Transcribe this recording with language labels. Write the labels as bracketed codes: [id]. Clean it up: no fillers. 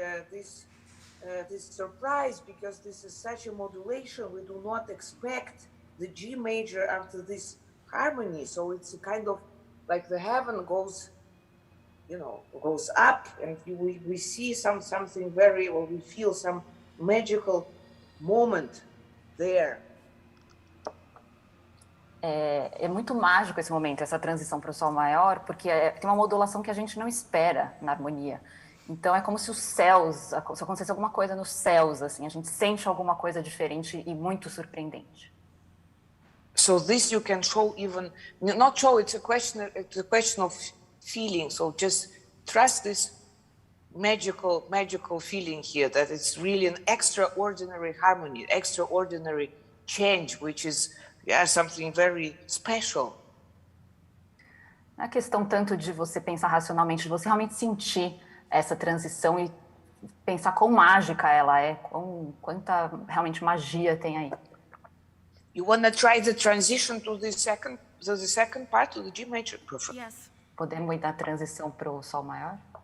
[en] This surprise, because this is such a modulation, we do not expect the G major after this harmony. So it's a kind of like the heaven goes, goes up, and we see something very, or we feel some magical moment there. [pt] É muito mágico esse momento, essa transição para o Sol maior, porque tem uma modulação que a gente não espera na harmonia. Então é como se os céus, se acontecesse alguma coisa nos céus, assim, a gente sente alguma coisa diferente e muito surpreendente. [en] So this you can show even, not show, it's a question of feeling. So just trust this magical feeling here, that it's really an extraordinary harmony, extraordinary change, which is something very special. [pt] Não é questão tanto de você pensar racionalmente, de você realmente sentir essa transição e pensar quão mágica ela é, quanta realmente magia tem aí. [en] You want to try the transition to the second part, to the G major? Perfect. Yes. [pt] Podemos ir da transição para o Sol maior?